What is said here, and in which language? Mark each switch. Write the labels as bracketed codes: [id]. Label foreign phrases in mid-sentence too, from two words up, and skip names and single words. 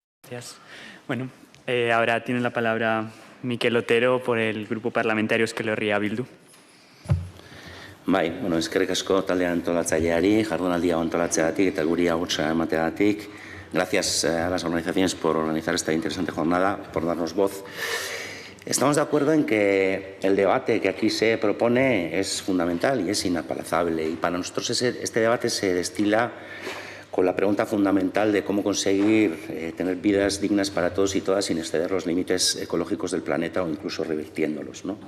[es] Gracias. Bueno, ahora tiene la palabra Mikel Otero por el Grupo Parlamentario Euskal Herria Bildu. [eu] Bai, eskerrik asko talde antolatzaileari, jardunaldia antolatzeagatik eta guri agurtza emateagatik. [es] Gracias a las organizaciones por organizar esta interesante jornada, por darnos voz. Estamos de acuerdo en que el debate que aquí se propone es fundamental y es inaplazable. Y para nosotros este debate se destila con la pregunta fundamental de cómo conseguir tener vidas dignas para todos y todas sin exceder los límites ecológicos del planeta o incluso revirtiéndolos, ¿no?